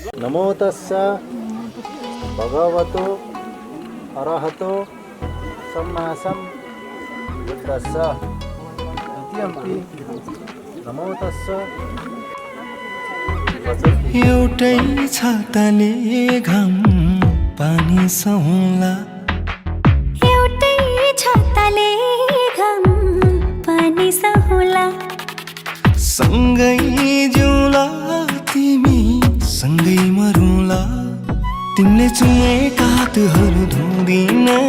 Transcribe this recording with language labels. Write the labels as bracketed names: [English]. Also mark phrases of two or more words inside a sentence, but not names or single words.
[Pali] नमो तस्स भगवतो अरहतो सम्मा सम्बुद्धस्स इत्यम्पि नमो तस्स [Nepali] एउटै छाताले घाम पानी सहला एउटै छाताले घाम पानी सहुला सँगै जिउला तिमी सँगै मरुला तिमीले चुमेका हातहरू धुँदिन